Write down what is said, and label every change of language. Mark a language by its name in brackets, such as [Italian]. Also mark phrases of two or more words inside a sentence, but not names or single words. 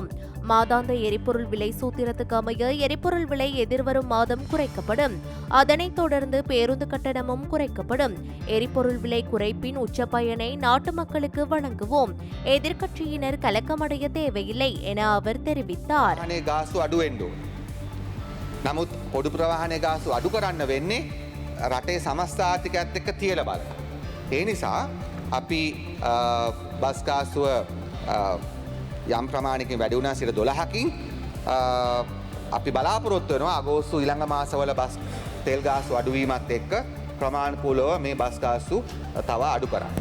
[Tamil] மாதாந்த எரிபொருள் விலை சூத்திரத்துக்கு அமைய எரிபொருள் விலை எதிர்வரும் மாதம் குறைக்கப்படும். அதனைத் தொடர்ந்து பேருந்து கட்டணமும் குறைக்கப்படும். எரிபொருள் விலை குறைப்பின் உச்ச பயனை நாட்டு மக்களுக்கு வழங்குவோம். எதிர்க்கட்சியினர் கலக்கமடைய தேவையில்லை என அவர் தெரிவித்தார். [Sinhala] නමුත් පොඩු ප්‍රවාහනය ගාස්තු අඩු කරන්න වෙන්නේ රටේ සමස්ථ ආර්ථිකයත් එක්ක තියලා බලන්න. ඒ නිසා අපි බස් ගාස්තුව යම් ප්‍රමාණයකින් වැඩි වුණා 12කින් අපි බලාපොරොත්තු වෙනවා අගෝස්තු ඊළඟ මාසවල බස් තෙල් ගාස්තු අඩුවීමත් එක්ක ප්‍රමාණිකූලව මේ බස් ගාස්තු තව අඩු කරන්න.